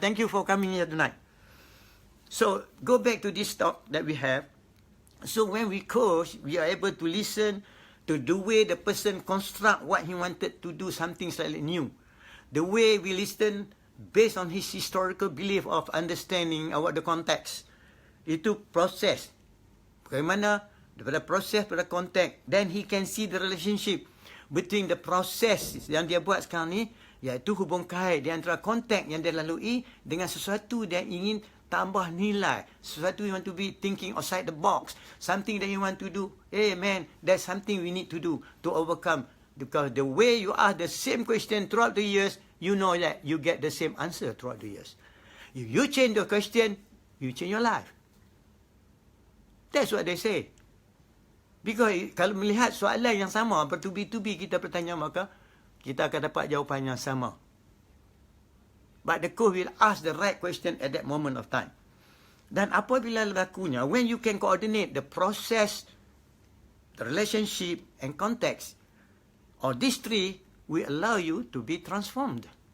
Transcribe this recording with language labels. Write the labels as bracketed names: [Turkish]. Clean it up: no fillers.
[English] Thank you for coming here tonight. So, go back to this talk that we have. So, when we coach, we are able to listen to the way the person construct what he wanted to do, something slightly new. The way we listen based on his historical belief of understanding about the context. [Malay] Itu proses. Bagaimana daripada proses pada konteks. [English] Then he can see the relationship between the process [Malay] yang dia buat sekarang ni, iaitu hubung kait di antara konteks yang dia lalui dengan sesuatu dia ingin tambah nilai. [English] Sesuatu you want to be thinking outside the box. Something that you want to do. Hey man, that's something we need to do to overcome. Because the way you ask the same question throughout the years, you know that you get the same answer throughout the years. If you change the question, you change your life. That's what they say. [Malay] Because kalau melihat soalan yang sama, bertubi-tubi kita bertanya, maka kita akan dapat jawapan yang sama. [English] But the coach will ask the right question at that moment of time. [Malay] Dan apabila lakunya, [English] when you can coordinate the process, the relationship and context, or these three will allow you to be transformed.